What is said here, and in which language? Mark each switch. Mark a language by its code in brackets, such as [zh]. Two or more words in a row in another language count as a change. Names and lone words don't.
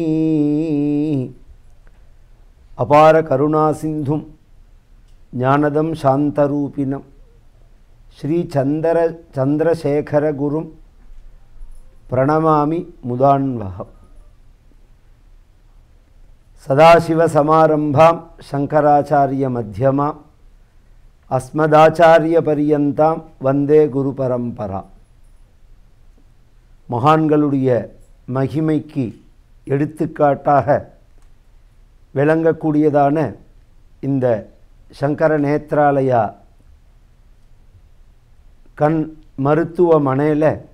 [sa] अपार करुणा सिंधुं ज्ञानदं शांतरूपिणं श्री चंद्रशेखर गुरुं प्रणमामि मुदान्वहम्। सदाशिव समारंभां शंकराचार्य मध्यमां अस्मदाचार्य पर्यन्तां वंदे गुरु परंपरा। [ta] மகான்களுடைய மகிமைக்கு எடுத்துக்காட்டாக விளங்கக்கூடியதான இந்த சங்கர நேத்ராலயா கண் மருத்துவமனையில்